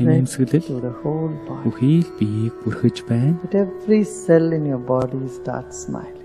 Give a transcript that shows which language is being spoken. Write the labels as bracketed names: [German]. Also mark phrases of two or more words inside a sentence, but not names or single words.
[Mongolian] Инээмсэглэл [English] to the whole body. [Mongolian] бүхий л биеийг бүрхэж байна. [English] Let every cell in your body start smiling.